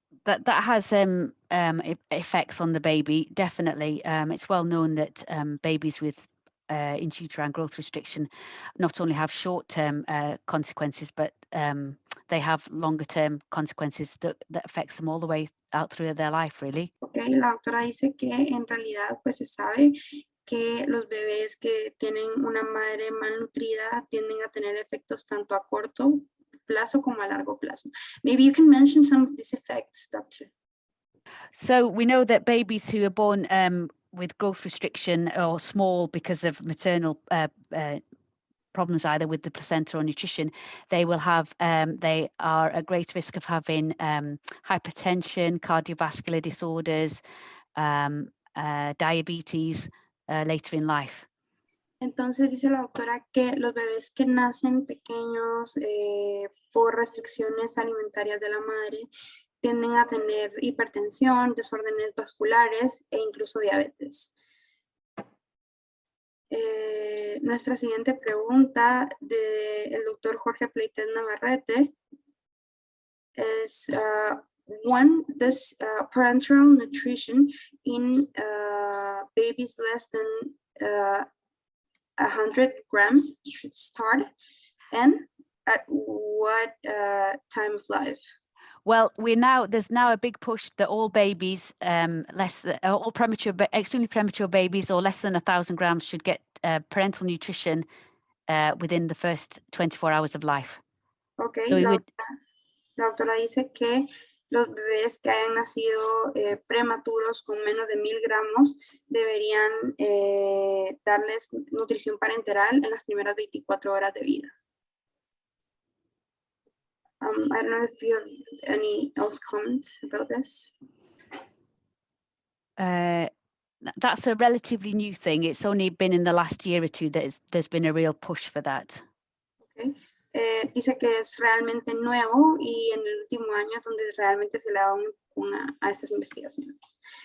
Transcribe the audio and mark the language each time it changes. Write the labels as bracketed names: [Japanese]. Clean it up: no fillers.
[English] That has effects on the baby, definitely. It's well known that babies with intrauterine growth restriction not only have short-term consequences, but they have longer-term consequences that affects them all the way out through their life, really. [Spanish] Okay, la doctora dice que en realidad pues se sabe que los bebés que tienen una madre malnutrida tienden a tener efectos tanto a corto plazo como a largo plazo. [English] Maybe you can mention some of these effects, doctor. So we know that babies who are born with growth restriction or small because of maternal problems, either with the placenta or nutrition, they are at great risk of having hypertension, cardiovascular disorders, diabetes later in life. [Spanish] Entonces dice la doctora que los bebés que nacen pequeños por restricciones alimentarias de la madre tienden a tener hipertensión, desórdenes vasculares e incluso diabetes. Nuestra siguiente pregunta del doctor Jorge Pleites Navarrete es [English] when does parenteral nutrition in babies less than 100 grams should start, and at what time of life? Well, there's now a big push that all babies, all extremely premature babies or less than 1,000 grams should get parental nutrition within the first 24 hours of life. Okay, so [Spanish] la doctora dice que los bebés que hayan nacido prematuros con menos de 1,000 gramos deberían darles nutrición parenteral en las primeras 24 horas de vida. [English] I don't know if you have any else comment about this. That's a relatively new thing. It's only been in the last year or two that there's been a real push for that. Okay. [Spanish] Dice que es realmente nuevo y en el último año es donde realmente se le ha dado a estas investigaciones.